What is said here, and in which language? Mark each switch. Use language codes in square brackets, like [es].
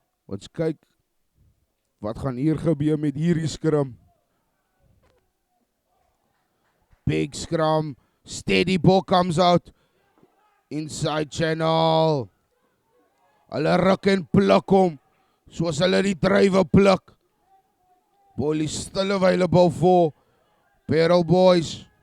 [en] Let's [af] kyk wat gaan hier gebeur met hierdie scrum. [en] Big scrum, steady ball comes out. Inside channel. [af] Hulle ruk en pluk hom, soos hulle die drywe pluk. [en] Ball is still available for Perel Boys.